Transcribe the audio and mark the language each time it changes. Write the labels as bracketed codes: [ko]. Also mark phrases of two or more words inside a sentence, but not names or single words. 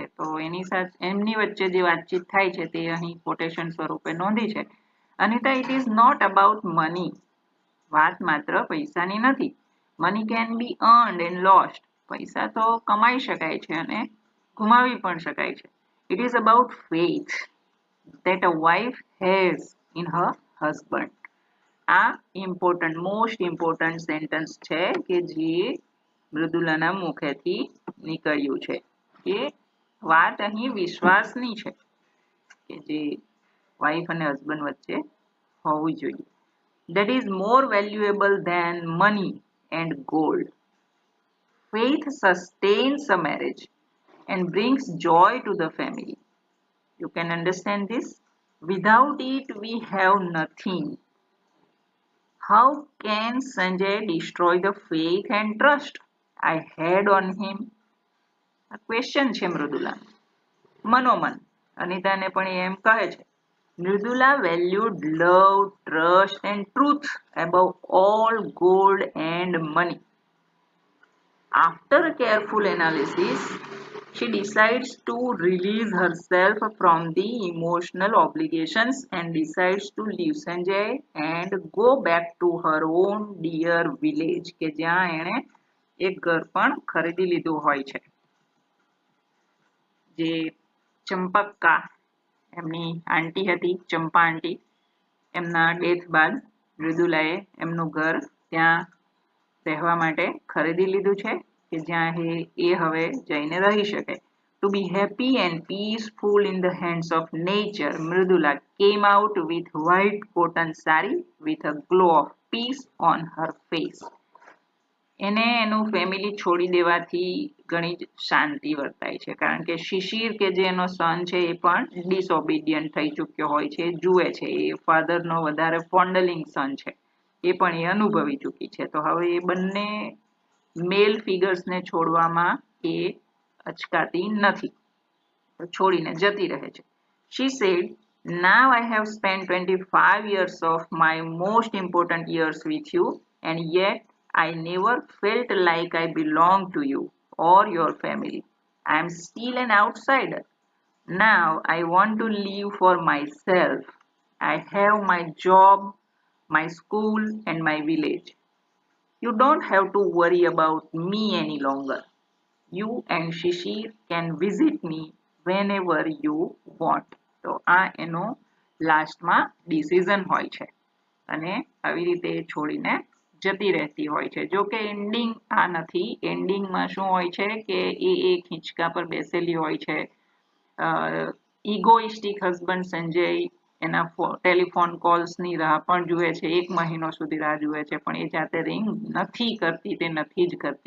[gu] તો એમની વચ્ચે જે વાતચીત થાય છે તે અહીં કોટેશન સ્વરૂપે નોંધી છે. [en] અનિતા, It is not about money. [gu] વાત માત્ર પૈસાની નથી. [en] Money can be earned and lost. [gu] પૈસા તો કમાઈ શકાય છે અને ગુમાવી પણ શકાય છે. [en] It is about faith that a wife has in her husband. [gu] આ [en] important, most important sentence [gu] છે કે જે મૃદુલાના મુખેથી નીકળ્યું છે, કે વાત અહીં વિશ્વાસની છે કે જે વાઈફ અને હસબન્ડ વચ્ચે હોવું જોઈએ. [en] That is more valuable than money and gold. Faith sustains a marriage and brings joy to the family. You can understand this? Without it, we have nothing. How can Sanjay destroy the faith and trust I had on him? A question [gu] છે મૃદુલા. મનોમન અનિતાને પણ એમ કહે છે. [en] Mridula valued love, trust and truth above all gold and money. After a careful analysis, She decides to release herself from the emotional obligations and decides to leave Sanjay and go back to her own dear village [gu] કે જ્યાં એણે એક ઘર પણ ખરીદી લીધું હોય છે. જે ચંપક્કા એમની આંટી હતી, ચંપા આંટી, એમના ડેથ બાદ મૃદુલાએ એમનું ઘર ત્યાં રહેવા માટે ખરીદી લીધું છે કે જ્યાં એ હવે જઈને રહી શકે. [en] To be happy and peaceful in the hands of nature, Mridula came out with white cotton saree with a glow of peace on her face. [gu] એને એનું ફેમિલી છોડી દેવાથી ઘણી જ શાંતિ વર્તાય છે કારણ કે શિશિર કે જે એનો સન છે એ પણ ડિસઓબિડિયન્ટ થઈ ચૂક્યો હોય છે, જુએ છે, એ ફાધરનો વધારે [en] fondling son [gu] છે, એ પણ એ અનુભવી ચૂકી છે. તો હવે એ બંને [en] male figures [gu] છોડવામાં એ અચકાતી નથી, છોડીને જતી રહે છે. [en] She said, now I have spent 25 years of my most important years with you and yet I never felt like I belong to you or your family. I am still an outsider. Now I want to live for myself. I have my job, my school and my village. You don't have to worry about me any longer. You and Shishir can visit me whenever you want. [gu] તો આ એનો લાસ્ટમાં ડિસિઝન હોય છે અને આવી રીતે છોડીને જતી રહેતી હોય છે. જો કે એન્ડિંગ આ નથી. એન્ડિંગમાં શું હોય છે કે એ એક હિંચકા પર બેસેલી હોય છે. [en] egoistic husband [gu] સંજય એના [en] telephone calls [gu] રાહ પણ જુએ છે, 1 મહિનો સુધી રાહ જુએ છે, પણ એ જાતે રિંગ નથી કરતી, તે નથી જ કરતી.